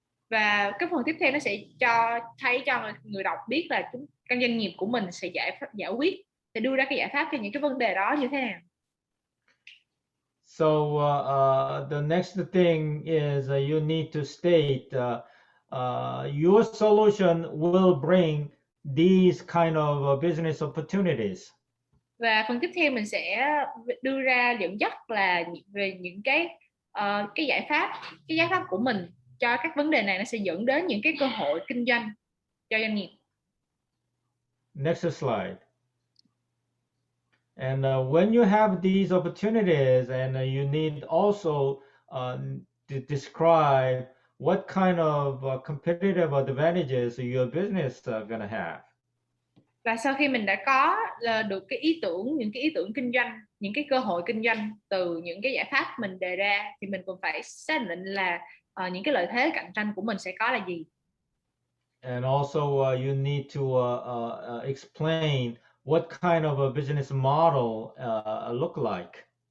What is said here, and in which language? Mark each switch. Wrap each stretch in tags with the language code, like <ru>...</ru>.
<vi>Và cái phần tiếp theo nó sẽ cho người đọc biết là cái doanh nghiệp của mình sẽ sẽ đưa ra cái giải pháp cho những cái vấn đề đó như thế nào.</vi> <en>So the next thing is you need to state your solution will bring these kind of business opportunities.</en> <vi>Và phần tiếp theo mình sẽ đưa ra dẫn dắt là về những cái giải pháp của mình cho các vấn đề này, nó sẽ dẫn đến những cái cơ hội kinh doanh cho doanh nghiệp.</vi> <en>Next slide. And when you have these opportunities, and you need also to describe what kind of competitive advantages your business gonna have.</en> <vi>Và sau khi mình đã có được những cái ý tưởng kinh doanh, những cái cơ hội kinh doanh từ những cái giải pháp mình đề ra, thì mình cũng phải xác định là những cái lợi thế cạnh tranh của mình sẽ có là gì.</vi> <en>And also you need to explain what kind of a business model look like.</en>